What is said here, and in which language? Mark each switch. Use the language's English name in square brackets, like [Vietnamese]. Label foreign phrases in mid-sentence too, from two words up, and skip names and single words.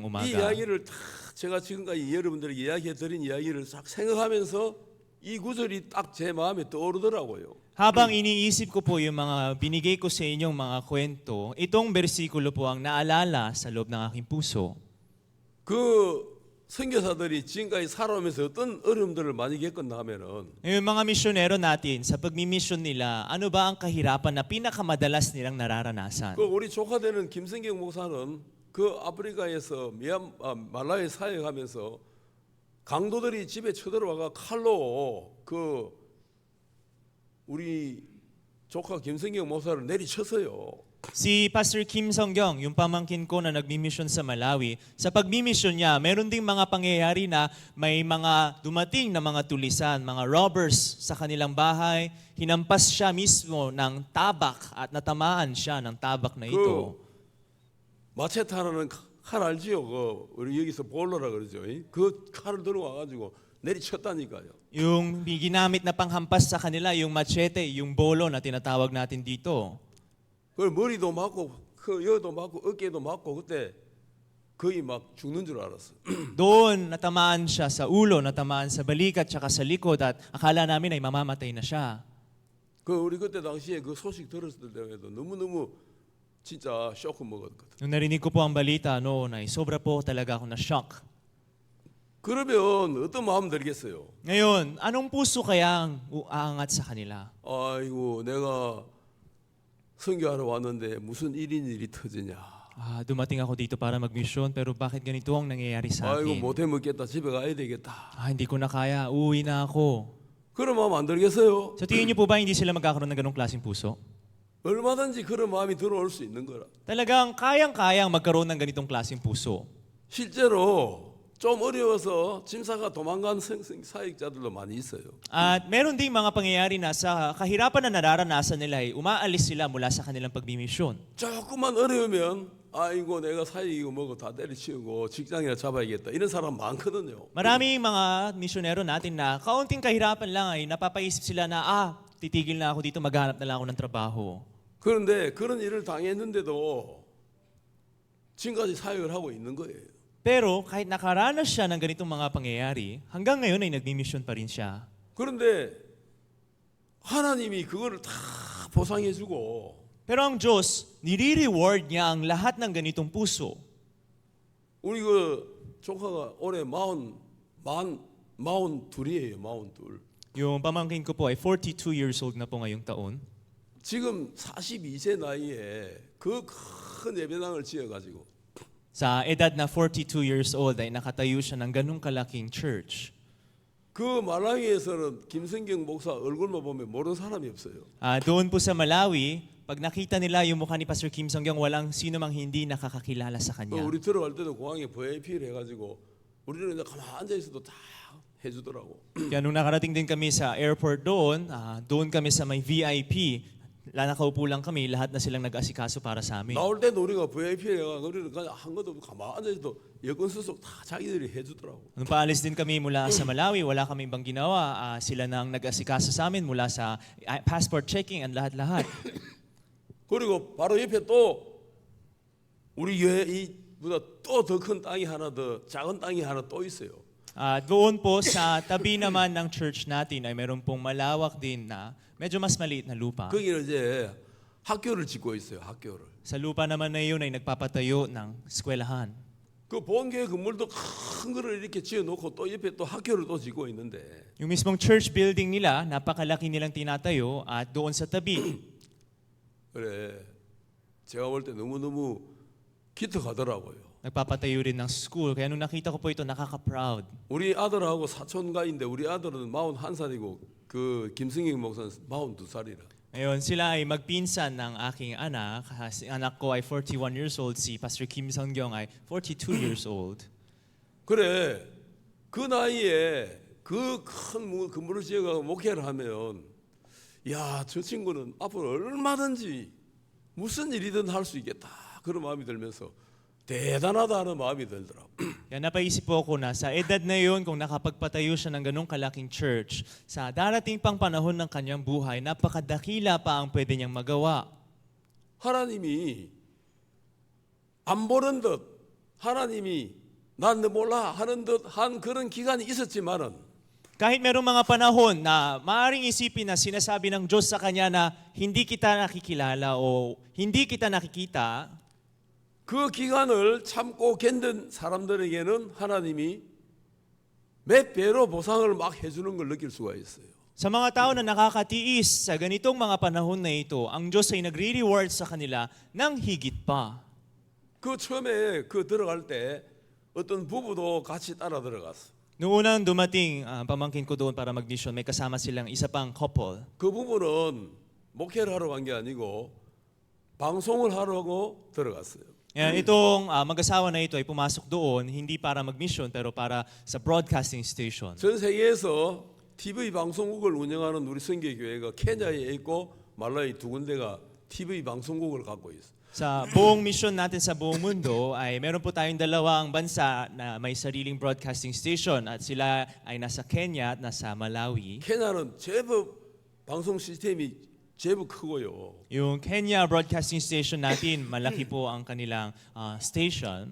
[Korean] 이 [Filipino] umaga? [Korean] 이야기를 다 제가 지금까지 여러분들에게 이야기해 드린 이야기를 싹 생각하면서 이 구절이 딱 제 마음에 떠오르더라고요. [Filipino] Habang iniisip ko po yung mga binigay ko sa inyong mga kwento, itong bersikulo po ang naalala sa loob ng aking puso. [Korean] 그 선교사들이 지금까지 살아오면서 어떤 어려움들을 많이 겪었나 하면은 [Filipino] Yung mga misyonero natin, sa pagmimisyon nila, ano ba ang kahirapan na pinakamadalas nilang nararanasan? [Korean] 그 우리 조카 되는 김성경 목사는 그 아프리카에서 말라위 사역하면서 강도들이 집에 쳐들어와가 칼로 그 우리 조카 김성경 목사를 내리쳤어요. [Filipino] Si Pastor Kim Song-gyong, yung pamangkin ko na nagmimisyon sa Malawi, sa pagmimisyon niya, meron ding mga pangyayari na may mga dumating na mga tulisan, mga robbers sa kanilang bahay, hinampas siya mismo ng tabak at natamaan siya ng tabak na ito. [Korean] 마체타라는 칼 알지요? 그 우리 여기서 볼러라 그러죠. 그 칼을 들고 와가지고 내리쳤다니까요. [Filipino] Yung ginamit na panghampas sa kanila, yung machete, yung bolo na tinatawag natin dito. [Korean] 그 머리도 맞고 그 여도 맞고 어깨도 맞고 그때 거의 막 죽는 줄 알았어. [Filipino] Doon, natamaan siya sa ulo, natamaan sa balikat, tsaka sa likod at akala namin ay mamamatay na siya. [Korean] 그 우리 그때 당시에 그 소식 들었을 때에도 너무너무 진짜 쇼크 먹었거든. [Filipino] Nung narinig ko po ang balita noon ay sobra po talaga ako na-shock. [Korean] 그러면 어떤 마음 들겠어요? [Filipino] Ngayon, anong puso kaya ang uangat sa kanila? [Korean] 아이고 내가 선교하러 왔는데 무슨 일이 터지냐. [Filipino] Dumating ako dito para magmisyon pero bakit ganito ang nangyayari sa [Korean] 아이고 [Filipino] akin? [Korean] 못해 먹겠다. 집에 가야 되겠다. [Filipino] Hindi ko na kaya, uuwi na ako. [Korean] 그런 마음 안 들겠어요? [Filipino] Sa tingin niyo po ba hindi sila magkakaroon ng ganong klaseng puso? [Korean] 얼마든지 그런 마음이 들어올 수 있는 거라. [Filipino] Talagang kayang-kayang magkaroon ng ganitong klaseng puso. [Korean] 실제로 좀 어려워서 짐사가 도망간 사역자들도 많이 있어요. [Filipino] At meron ding mga pangyayari na sa kahirapan na nararanasan nila ay umaalis sila mula sa kanilang pagmimisyon. [Korean] 조금만 어려우면 아이고 내가 사역이고 뭐고 다 때려치우고 직장이나 잡아야겠다 이런 사람 많거든요. [Filipino] Maraming mga misyonero natin na kaunting kahirapan lang ay napapaisip sila na titigil na ako dito, maghanap na lang ako ng trabaho. [Korean] 그런데 그런 일을 당했는데도 지금까지 사역을 하고 있는 거예요. [Filipino] Pero kahit nakaranas siya ng ganitong mga pangyayari, hanggang ngayon ay nagmimisyon pa rin siya. [Korean] 그런데 하나님이 그거를 다 보상해주고 [Filipino] Pero ang Diyos, nire-reward niya ang lahat ng ganitong puso. [Korean] 우리 그 조카가 올해 42이에요. 42. [Filipino] Yung pamangkin ko po ay 42 [English] years old [Filipino] na po ngayong taon. [Korean] 지금 42세 나이에 그 큰 예배당을 지어가지고 [Filipino] Sa edad na 42 [English] years old [Filipino] ay nakatayo siya ng ganung kalaking church. [Korean] 그 말라위에서는 김성경 목사 얼굴만 보면 모르는 사람이 없어요. [Filipino] Doon po sa Malawi, pag nakita nila yung mukha ni Pastor Kim Song-gyong, walang sino mang hindi nakakakilala sa kanya. [Korean] 우리 들어갈 때도 공항에 VIP를 해가지고 우리는 그냥 가만 앉아 있어도 다 해주더라고. [Filipino] Kaya nung nakarating din kami sa airport doon kami sa may VIP. Nakaupo lang kami, lahat na silang nag-asikaso para sa amin. [Korean] 나올 때도 우리가 VIP를 해가 우리는 그냥 한 것도 없고 가만 앉아 있어도 여권 수속 다 자기들이 해주더라고. [Filipino] Nung paalis din kami mula sa Malawi, wala kami ibang ginawa. Sila nang nag-asikaso sa amin mula sa [English] passport checking and [Filipino] lahat-lahat. [Korean] 그리고 바로 옆에 또 우리 교회 이보다 또 더 큰 땅이 하나 더 작은 땅이 하나 또 있어요. [Filipino] Doon po sa tabi naman ng church natin ay meron pong malawak din na medyo mas maliit na lupa. [Korean] 거기는 이제 학교를 짓고 있어요. 학교를. [Filipino] Sa lupa naman na yun ay nagpapatayo ng eskwelahan. [Korean] 그 본교회 건물도 큰 거를 이렇게 지어놓고 또 옆에 또 학교를 또 짓고 있는데 [Filipino] Yung mismong church building nila, napakalaki nilang tinatayo at doon sa tabi, [Korean] 그래 제가 볼 때 너무너무 기특하더라고요. [Filipino] nagpapatayo rin ng school. Kaya nung nakita ko po ito, nakaka-proud. [Korean] 우리 아들하고 사촌가인데 우리 아들은 41살이고 그 김승익 목사는 42살이라. [Filipino] Ngayon, sila ay magpinsan ng aking anak. Si anak ko ay 41 [English] years old. [Filipino] Si Pastor Kim Sung-gyong ay 42 [English] years old. [Korean] 그래 그 나이에 그 큰 건물을 지어가 목회를 하면 야 저 친구는 앞으로 얼마든지 무슨 일이든 할 수 있겠다 그런 마음이 들면서 대단하다 하는 마음이 들더라고. [Filipino] Kaya napaisip po ako na sa edad na yun, kung nakapagpatayo siya ng ganong kalaking church, sa darating pang panahon ng kanyang buhay, napakadakila pa ang pwede niyang magawa. [Korean] 하나님이 안 보는 듯 하나님이 난 너 몰라 하는 듯 한 그런 기간이 있었지만은 [Filipino] Kahit merong mga panahon na maaaring isipin na sinasabi ng Diyos sa kanya na hindi kita nakikilala o hindi kita nakikita, [Korean] 그 기간을 참고 견딘 사람들에게는 하나님이 몇 배로 보상을 막 해주는 걸 느낄 수가 있어요. [Filipino] sa mga tao na nakakatiis sa ganitong mga panahon na ito, ang Diyos ay nagre-reward sa kanila ng higit pa. [Korean] 그 처음에 그 들어갈 때 어떤 부부도 같이 따라 들어갔어. [Filipino] Noong unang dumating, pamangkin ko doon para mag-mission, may kasama silang isa pang couple. [Korean] 그 부부는 목회를 하러 간 게 아니고 방송을 하려고 들어갔어요. [Filipino] Itong mag-asawa na ito ay pumasok doon, hindi para mag-mission, pero para sa [English] broadcasting station. [Korean] 전 세계에서 TV 방송국을 운영하는 우리 선교교회가 케냐에 있고 말라위 두 군데가 TV 방송국을 갖고 있어. [Filipino] Sa buong mission natin sa buong mundo ay meron po tayong dalawang bansa na may sariling [English] broadcasting station [Filipino] at sila ay nasa Kenya at nasa Malawi. [Korean] 케냐는 제법 방송 시스템이 제법 크고요. [Filipino] Yung Kenya [English] broadcasting station [Filipino] natin, malaki po ang kanilang station.